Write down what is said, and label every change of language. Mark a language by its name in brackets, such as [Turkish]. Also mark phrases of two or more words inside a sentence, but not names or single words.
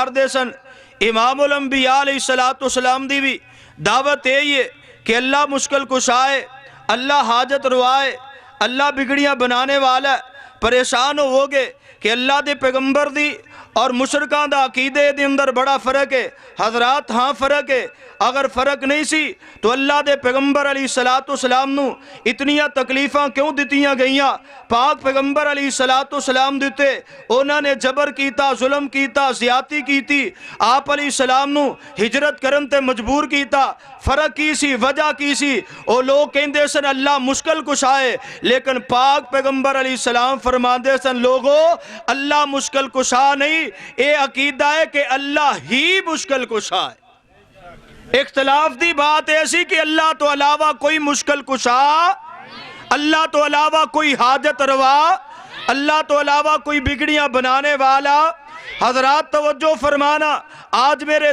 [Punjabi] دے سن امام الانبیاء علیہ السلام دی بھی دعوت ہے کہ اللہ مشکل کشا ہے اللہ حاجت روائے اللہ بگڑیاں بنانے والا ہے پریشان ہو گے کہ اللہ دے پیغمبر دی اور مشرکان دا عقیدے دے اندر بڑا فرق ہے حضرات ہاں فرق ہے اگر فرق نہیں سی تو اللہ دے پیغمبر علیہ السلام نو اتنیاں تکلیفاں کیوں دیتیاں گئیاں پاک پیغمبر علیہ السلام دیتے انہوں نے جبر کیتا ظلم کیتا زیادتی کیتی آپ علیہ السلام نو ہجرت کرن تے مجبور کیتا فرق کی سی وجہ کی سی او لوگ کہندے سن اللہ مشکل کشا ہے لیکن پاک پیغمبر علیہ السلام فرماندے سن لوگو اللہ مشکل کشا نہیں اے عقیدہ ہے کہ اللہ ہی مشکل کشا ہے اختلاف دی بات ایسی کہ اللہ تو علاوہ کوئی مشکل کشا اللہ تو علاوہ کوئی حاجت روا اللہ تو علاوہ کوئی بگڑیاں بنانے والا حضرات توجہ فرمانا آج میرے